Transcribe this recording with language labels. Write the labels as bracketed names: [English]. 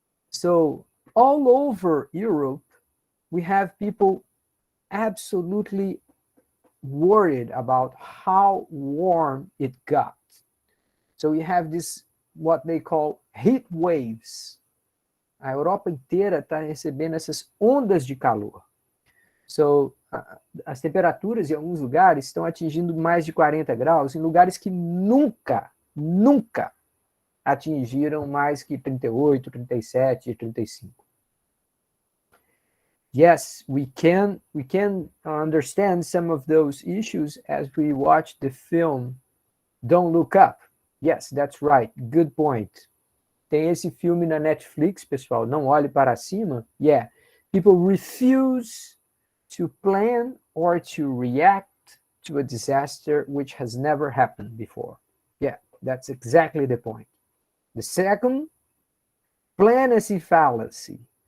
[English] So all over Europe, we have people absolutely worried about how warm it got. So we have this, what they call heat waves. [Portuguese] A Europa inteira está recebendo essas ondas de calor. So, as temperaturas em alguns lugares estão atingindo mais de 40 graus, em lugares que nunca atingiram mais que 38, 37, 35. [English] Yes, we can understand some of those issues as we watch the film Don't Look Up. Yes, that's right. Good point. [Portuguese] Tem esse filme na Netflix, pessoal. Não olhe para cima. Yeah. [English] People refuse to plan or to react to a disaster which has never happened before. Yeah, that's exactly the point. The second, planning fallacy.